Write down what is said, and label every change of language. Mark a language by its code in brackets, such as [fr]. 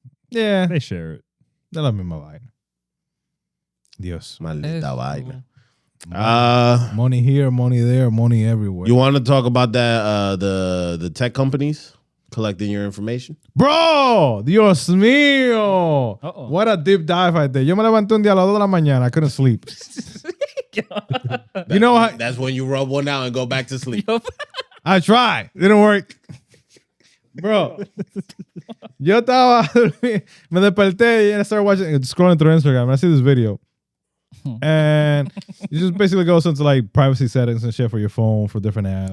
[en] Yeah. they share it. [es] De la misma vaina. Dios. Maldita vaina. [en] Money here, money there, money everywhere. You want to talk about that? The tech companies collecting your information. [es] Bro, Dios mío. [en] Uh-oh. What a deep dive right there. [es] Yo me levanté un día a las 2 de la mañana. [en] I couldn't sleep. You know what? That's when you rub one out and go back to sleep. I tried. It didn't work. Bro. [es] Yo estaba me desperté [en] and I started watching, scrolling through Instagram and I see this video. And it just basically goes into like privacy settings and shit for your phone for different apps.